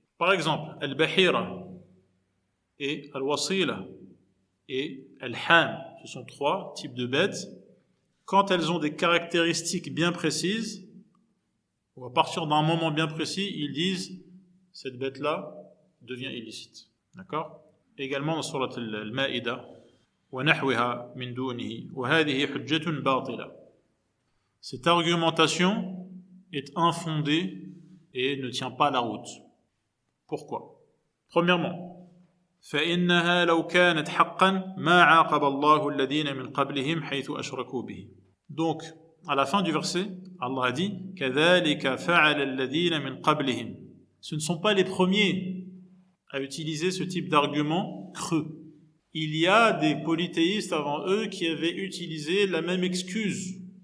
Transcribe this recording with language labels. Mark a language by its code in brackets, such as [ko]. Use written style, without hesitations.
[fr] Par exemple, al-bahira et al-wasila et al-ham, ce sont trois types de bêtes. Quand elles ont des caractéristiques bien précises, ou à partir d'un moment bien précis, ils disent cette bête-là devient illicite. D'accord? Également dans surat al-Ma'ida, [ar] ونحوها من دونه وهذه حجة باطلة. [fr] Cette argumentation est infondée et ne tient pas la route. Pourquoi? Premièrement, [ar] فإنها لو كانت حقا ما عاقب الله الذين من قبلهم حيث أشركوا به. [fr] Donc, à la fin du verset, Allah a dit [ar] كذلك فعل الذين من قبلهم. [fr] Ce ne sont pas les premiers à utiliser ce type d'argument creux. Il y a des polythéistes avant eux qui avaient utilisé la même excuse.